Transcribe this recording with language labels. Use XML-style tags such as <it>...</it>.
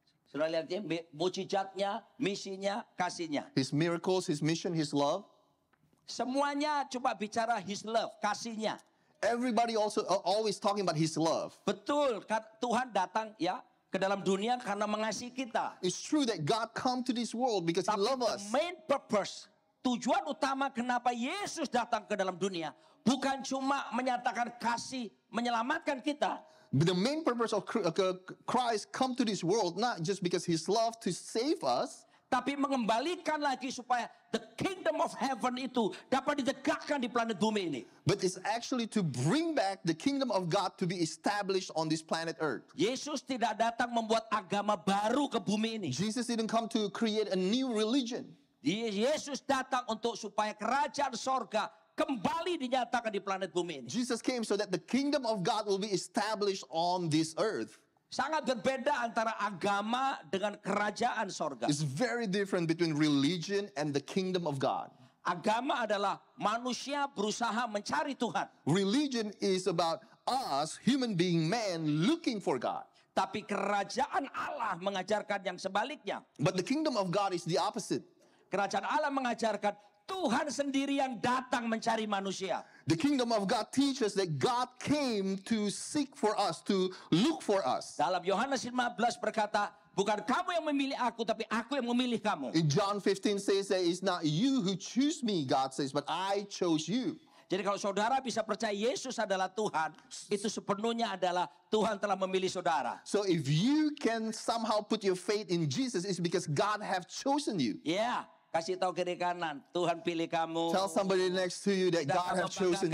<id>Sudah lihat ya, mujizatnya, misinya, kasihnya.</id> <en>his miracles, his mission, his love.</en> <id>Semuanya coba bicara</id> <en>his love,</en> <id>kasihnya.</id> <en>Everybody also always talking about his love.</en> <id>Betul, Tuhan datang ya ke dalam dunia karena mengasihi kita.</id> <en>It's true that God come to this world because he</en> <id>Tapi</id> <en>loves the us. main purpose,</en> <id>tujuan utama kenapa Yesus datang ke dalam dunia, bukan cuma menyatakan kasih, menyelamatkan kita.</id> <en>But the main purpose of Christ come to this world not just because his love to save us,</en> <id>Tapi mengembalikan lagi supaya</id> <en>the kingdom of heaven</en> <id>itu dapat ditegakkan di planet bumi ini.</id> <en>but it's actually to bring back the kingdom of God to be established on this planet Earth.</en> <id>Yesus tidak datang membuat agama baru ke bumi ini.</id> <en>Jesus didn't come to create a new religion.</en> <id>Yesus datang untuk supaya kerajaan sorga kembali dinyatakan di planet bumi ini.</id> <en>Jesus came so that the kingdom of God will be established on this earth.</en> <id>Sangat berbeda antara agama dengan kerajaan sorga.</id> <en>It's very different between religion and the kingdom of God.</en> <id>Agama adalah manusia berusaha mencari Tuhan.</id> <en>Religion is about us, human being, man, looking for God.</en> <id>Tapi kerajaan Allah mengajarkan yang sebaliknya.</id> <en>But the kingdom of God is the opposite.</en> <id>Kerajaan Allah mengajarkan Tuhan sendiri yang datang mencari manusia.</id> <en>The kingdom of God teaches that God came to seek for us, to look for us.</en> <id>Dalam Yohanes 15 berkata, bukan kamu yang memilih aku, tapi aku yang memilih kamu.</id> <en>In John 15 says that it's not you who choose me, God says, but I chose you.</en> <id>Jadi kalau saudara bisa percaya Yesus adalah Tuhan, itu sepenuhnya adalah Tuhan telah memilih saudara.</id> <en>So if you can somehow put your faith in Jesus, it's because God have chosen you.</en> <id>Ya, kasih tahu kiri kanan, Tuhan pilih kamu.</id> <en>Tell somebody next to you that God have chosen you.</en>